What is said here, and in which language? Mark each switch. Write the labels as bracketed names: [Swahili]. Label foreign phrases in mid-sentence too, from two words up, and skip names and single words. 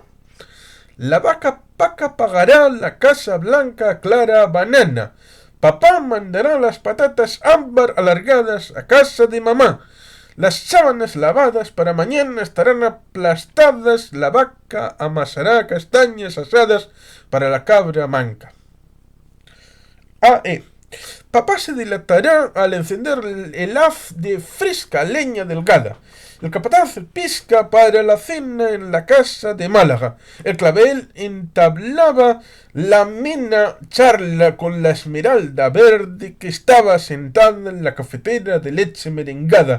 [Spanish] La vaca Paca pagará la casa blanca clara banana. Papá mandará las patatas ámbar alargadas a casa de mamá. Las sábanas lavadas para mañana estarán aplastadas. La vaca amasará castañas asadas para la cabra manca. A.E. Papá se dilatará al encender el haz de fresca leña delgada. El capataz pisca para la cena en la casa de Málaga. El clavel entablaba la amena charla con la esmeralda verde que estaba sentada en la cafetera de leche merengada.